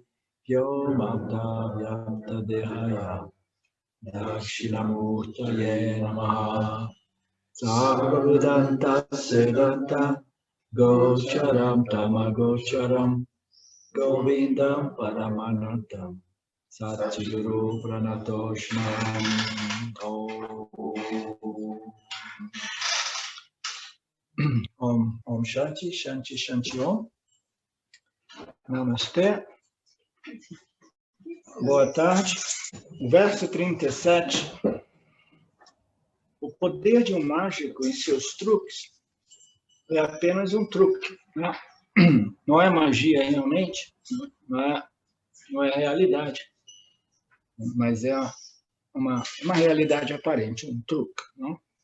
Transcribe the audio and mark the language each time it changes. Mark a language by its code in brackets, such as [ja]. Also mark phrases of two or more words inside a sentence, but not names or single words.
[sa] Vyomabda Vyapta Dehaya Dakshinamurtaye Namaha Sarvabhudanta Siddhanta Gocharam Tamagocharam Govindam Paramanantam Satchiguru Pranatoshmam Om Shanti Shanti Shanti Om. [pt] Namastê. Boa tarde. Verso 37. O poder de um mágico em seus truques é apenas um truque, né? Não é magia realmente, não é realidade, mas é uma realidade aparente, um truque, não?